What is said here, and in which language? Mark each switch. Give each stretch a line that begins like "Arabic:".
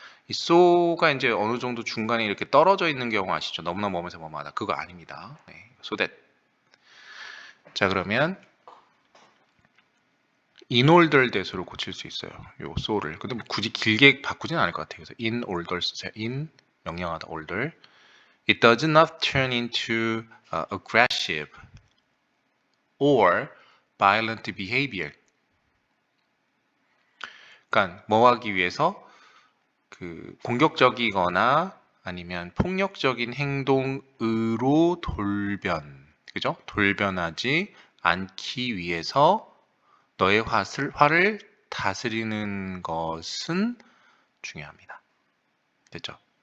Korean: 이 so가 이제 어느 정도 중간에 이렇게 떨어져 있는 경우 아시죠? 너무나 뭐면서 뭐뭐하다. 그거 아닙니다. 네, so that. 자, 그러면 in order that으로 고칠 수 있어요. 요 so를. 근데 뭐 굳이 길게 바꾸진 않을 것 같아요. 그래서 in order 쓰세요.
English: in
Korean: 명령하다
English: order. It does not turn into aggressive or violent behavior.
Korean: 그러니까 뭐 하기 위해서 공격적이거나 아니면 폭력적인 행동으로 그죠? 돌변하지 않기 위해서 너의 화를 다스리는 것은 중요합니다. 됐죠?